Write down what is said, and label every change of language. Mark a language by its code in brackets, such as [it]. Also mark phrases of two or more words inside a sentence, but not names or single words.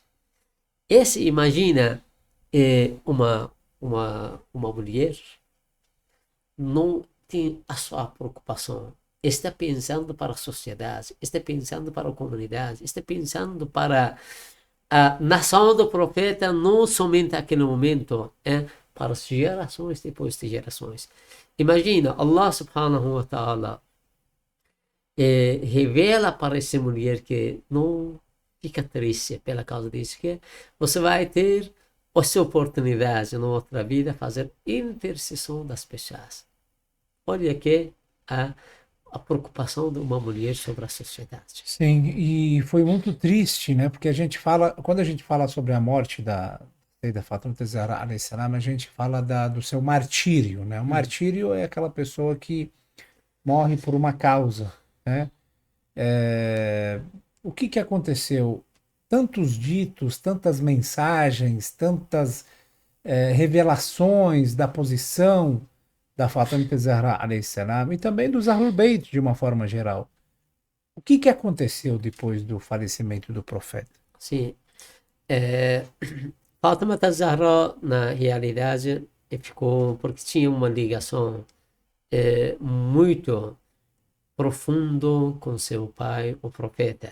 [pt] Esse, imagina, uma mulher não tem a sua preocupação. Está pensando para a sociedade, está pensando para a comunidade, está pensando para a nação do profeta, não somente naquele momento, para as gerações depois de gerações. Imagina, [ar] الله سبحانه وتعالى [pt] revela para essa mulher que não fica triste pela causa disso, que você vai ter a sua oportunidade na outra vida fazer intercessão das pessoas. Olha que a preocupação de uma mulher sobre a sociedade. Sim, e foi muito triste, né? Porque quando a gente fala sobre a morte da Fátima Zahra [ar] عليه السلام, [pt] a gente fala do seu martírio, né? O martírio é aquela pessoa que morre por uma causa, né? O que aconteceu? Tantos ditos, tantas mensagens, tantas revelações da posição da Fátima Zahra [ar] عليه السلام [pt] e também dos Ahlul Bayt de uma forma geral. O que aconteceu depois do falecimento do profeta? Sim. Fátima Zahra, na realidade, ficou porque tinha uma ligação muito profundo com seu pai, o profeta.